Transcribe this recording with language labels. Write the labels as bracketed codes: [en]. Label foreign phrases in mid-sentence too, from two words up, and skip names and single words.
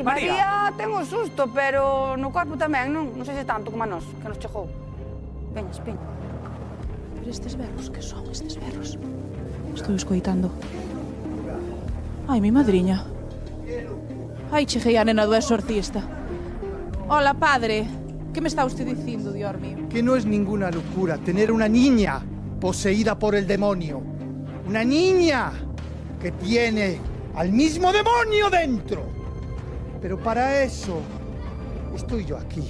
[gl] Sí, María ten un susto, pero no corpo tamén, non? Non sei se tanto como a nós, que nos chegou. Veña, Espín. Pero estes berros, que son estes berros? Estou escoitando. Ai, mi madriña. Ai, cheguei a nena do exorcista. [es] Hola, padre. [gl] Que me está usted dicindo, [es] Dios mío? Que no es ninguna locura tener una niña poseída por el demonio. Una niña que tiene al mismo demonio dentro. Pero para eso estoy yo aquí.